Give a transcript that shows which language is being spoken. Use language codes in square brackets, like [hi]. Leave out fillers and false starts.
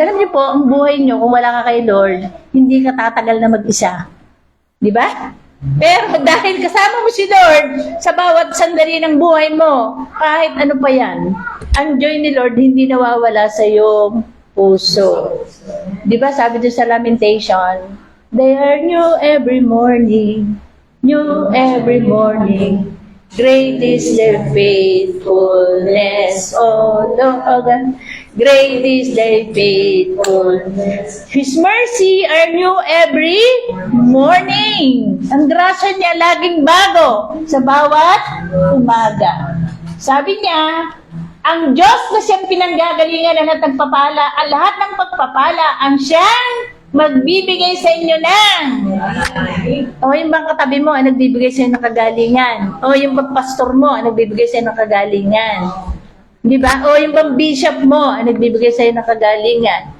[tl] Alam niyo po, ang buhay niyo, kung wala ka kay Lord, hindi ka tatagal na mag-isa. Di ba? Pero dahil kasama mo si Lord sa bawat sandali ng buhay mo, kahit ano pa yan, ang joy ni Lord hindi nawawala sa iyong puso. Di ba sabi doon sa [en] Lamentation, they are new every morning, new every morning. Great is their faithfulness, oh Lord. Great is their faithfulness. His mercy are new every morning. [tl] Ang grasya niya laging bago sa bawat umaga. Sabi niya, ang Diyos na siyang pinanggagalingan at nagpapala, ang lahat ng pagpapala, ang siyang magbibigay sa inyo ng. O yung bang katabi mo ay nagbibigay sa inyo ng kagalingan. O yung bang pastor mo ay nagbibigay sa inyo ng kagalingan. Di ba? O yung bang bishop mo ay nagbibigay sa inyo ng kagalingan.